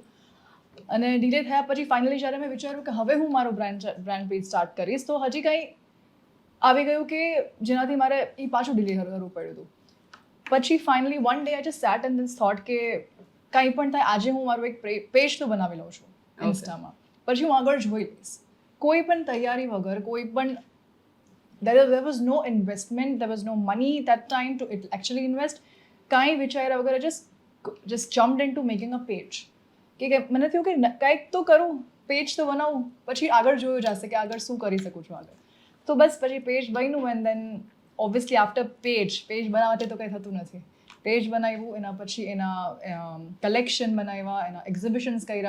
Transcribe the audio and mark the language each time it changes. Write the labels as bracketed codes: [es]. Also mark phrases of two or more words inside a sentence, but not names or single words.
[gu] અને ડીલે થયા પછી ફાઇનલી જ્યારે મેં વિચાર્યું કે હવે હું મારું [en] brand page start [gu] કરીશ, તો હજી કંઈ આવી ગયું કે જેનાથી મારે એ પાછું ડીલે કરવું પડ્યું હતું. પછી ફાઇનલી [en] one day I just sat and then thought [gu] કે કંઈ પણ થાય, આજે હું મારું એક પેજ તો બનાવી લઉં છું ઇન્સ્ટામાં, પછી હું આગળ જોઈ લઈશ. કોઈ પણ તૈયારી વગર, કોઈ પણ [en] there was no investment, there was no money that time to actually invest. [gu] કાંઈ વિચાર્યા વગર [en] just jumped into making a page. [gu] કે મને થયું કે કંઈક તો કરું, પેજ તો બનાવું, પછી આગળ જોયું જશે કે આગળ શું કરી શકું છું આગળ. તો બસ પછી પેજ બન્યું [en] and then obviously after page [gu] બનાવવાથી તો કંઈ થતું નથી. પેજ બનાવ્યું, એના પછી એના કલેક્શન બનાવ્યા, એના એક્ઝિબિશન્સ કર્યા.